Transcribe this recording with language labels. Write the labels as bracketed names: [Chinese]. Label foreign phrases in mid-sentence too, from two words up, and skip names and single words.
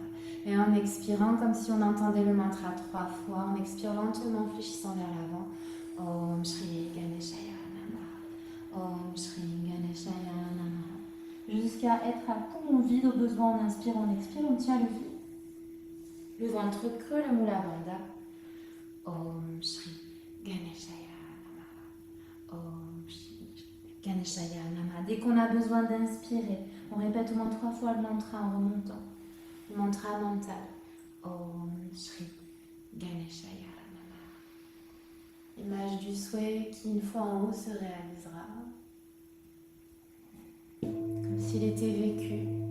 [French] Et en expirant, comme si on entendait le mantra 3 fois, on expire lentement, fléchissant vers l'avant. [Sanskrit] Om Shri Ganeshaya Namaha. Om Shri Ganeshaya Namaha. [French] Jusqu'à être à poumon vide, au besoin, on inspire, on expire, on tient le vide. Le ventre creux, le Mula Bandha. [Sanskrit] Om Shri Ganeshaya Namaha. Om Shri Ganeshaya Namaha. [French] Dès qu'on a besoin d'inspirer, on répète au moins 3 fois le mantra en remontant. Le mantra mental. [Sanskrit] Om Shri Ganeshaya Namaha. [French] Image du souhait qui, une fois en haut, se réalisera. Comme s'il était vécu.